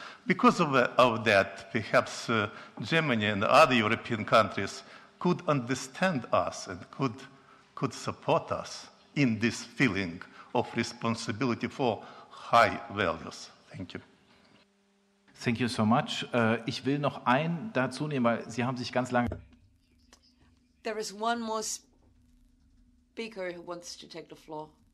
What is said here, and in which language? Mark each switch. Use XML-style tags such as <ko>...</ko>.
<en>Because of that, perhaps Germany and other European countries could understand us and could support us in this feeling of responsibility for high values. Thank you. Thank you so much.</en> <de>Ich will noch einen dazu nehmen, weil Sie haben sich ganz lange...</de> <en>There is one more speaker who wants to take the floor.</en>